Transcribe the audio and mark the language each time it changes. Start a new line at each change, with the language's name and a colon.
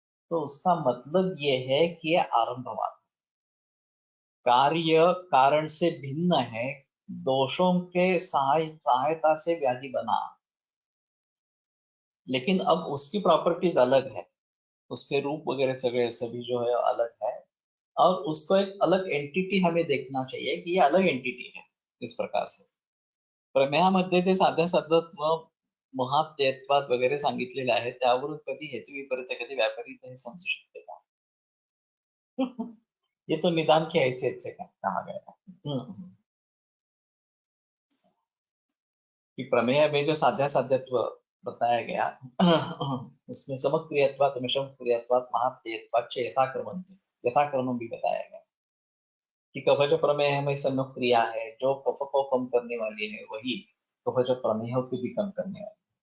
Hindi: तो उसका मतलब ये है कि ये आरंभवाद, कार्य कारण से भिन्न है। दोषों के सहायता से व्याधि बना, लेकिन अब उसकी प्रॉपर्टीज अलग है, उसके रूप वगैरह सभी जो है अलग है, और उसको एक अलग एंटिटी हमें देखना चाहिए कि ये अलग एंटिटी है।
Marathi: इस प्रकार से प्रमेयामध्ये ते साध्या साधत्व महात्यत्वात वगैरे सांगितलेलं आहे, त्यावरून कधी हेतू विपरीत कधी व्यापारित हे समजू शकते का?
Hindi: ये तो निदान की हैसियत से कहा गया है। कि प्रमेय में जो साध्या साध्यत्व बताया गया उसमें
Sanskrit: समक्रियत्वात् मिशम क्रियत्वात् महात्यत्वात् च यथाक्रम
Hindi: भी बताया गया कि कवच प्रमेय में सम्यक क्रिया है, जो कफ को कम करने वाली है वही कवच प्रमेय को भी कम करने वाली।